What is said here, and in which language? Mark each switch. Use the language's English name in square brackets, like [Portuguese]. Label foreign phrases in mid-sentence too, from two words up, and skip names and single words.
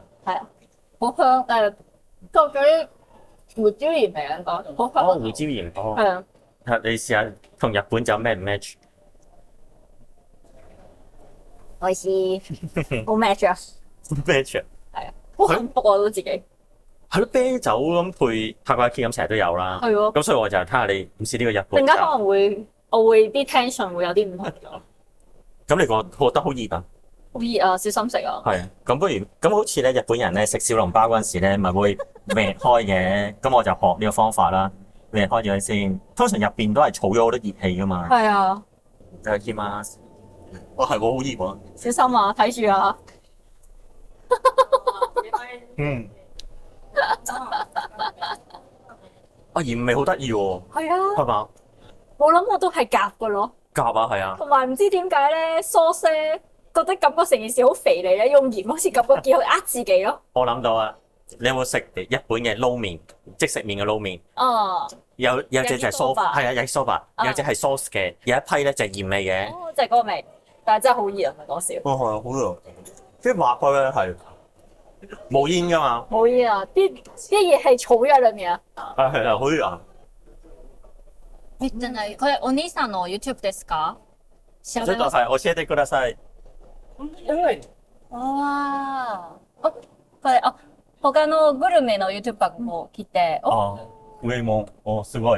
[Cantonese] 係啊，好香誒，多咗啲胡椒鹽味啊，講好香。哦，胡椒鹽哦。係啊，你試下同日本酒咩唔 match？我試好 match 啊， match 係啊，好幸福啊都自己。係咯，啤酒咁配たこ焼き咁成日都有啦。係喎，咁所以我就睇下你唔試呢個日陣本酒。間可能我會啲 tension 會有啲唔同咗。咁你覺得好熱啊？好熱啊，小心食啊！係啊，咁不如咁好似咧日本人咧食小籠包嗰陣時咧，咪會搣開嘅。咁我就學呢個方法啦，搣開咗佢先。通常入邊都係儲咗好多熱氣噶嘛。係啊， [Japanese] いただきます。 [Cantonese] 哇，係喎，好熱喎。小心啊，睇住啊！嗯， 啊鹽味好得意喎，係啊，係嘛？我諗我都係夾嘅咯。夾啊，係啊，同埋唔知點解咧，sauce 咧覺得感覺成件事好肥膩咧，用鹽好似感覺幾好呃自己咯。我諗到啊！你有冇食日本嘅撈麵，即食麵嘅撈麵？哦，有隻就係 sauce， Yakisoba 係啊，yakisoba，有隻係 sauce 嘅，有一批咧就係鹽味嘅。哦，就係嗰個味，但係真係好熱啊，唔係講笑。哦，係啊，好熱。即係抹開咧係冇煙噶嘛，冇嘢啊，啲嘢係儲咗喺裏面啊。係啊，好熱啊！ [Japanese] めっちゃない。これお兄さんの YouTube ですか？調ちょっとべます。はい教えてください。ああ。これ他のグルメの YouTuber も来て、あ、上もすごい。